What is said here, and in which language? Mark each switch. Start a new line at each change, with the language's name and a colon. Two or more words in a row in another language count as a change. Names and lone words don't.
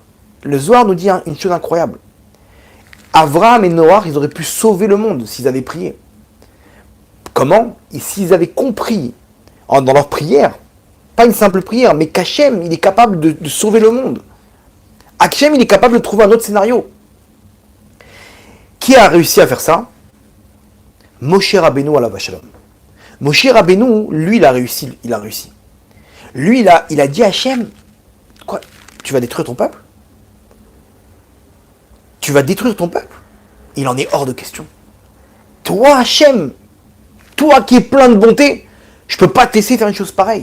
French: Le Zohar nous dit une chose incroyable. Abraham et Noach, ils auraient pu sauver le monde s'ils avaient prié. Comment? Et s'ils avaient compris dans leur prière, pas une simple prière, mais qu'Hachem, il est capable de sauver le monde. Hachem, il est capable de trouver un autre scénario. Qui a réussi à faire ça?
Hebrew: משה רבנו עליו השלום.
French: Moshe Rabbeinu, lui, il a réussi. Lui, il a dit à Hachem, quoi, tu vas détruire ton peuple? Tu vas détruire ton peuple? Il en est hors de question. Toi, Hachem, toi qui es plein de bonté, je peux pas te laisser faire une chose pareille.